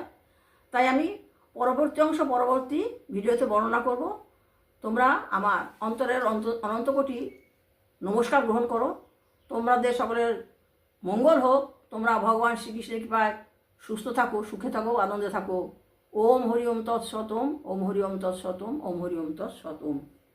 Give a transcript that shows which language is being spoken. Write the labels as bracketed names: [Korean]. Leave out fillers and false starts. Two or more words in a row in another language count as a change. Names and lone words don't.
[Bangla] তাই আমি পরবর্তী অংশ পরবর্তী ভিডিওতে বর্ণনা করব। তোমরা আমার অন্তরের অনন্ত কোটি নমস্কার গ্রহণ করো। তোমাদের সকলের মঙ্গল হোক। তোমরা ভগবান শ্রীকৃষ্ণের কৃপায় সুস্থ থাকো, সুখে থাকো, আনন্দে থাকো। [Sanskrit] ওম হরি ওম তৎসৎ ওম, ওম হরি ওম তৎসৎ ওম, ওম হরি ওম তৎসৎ ওম।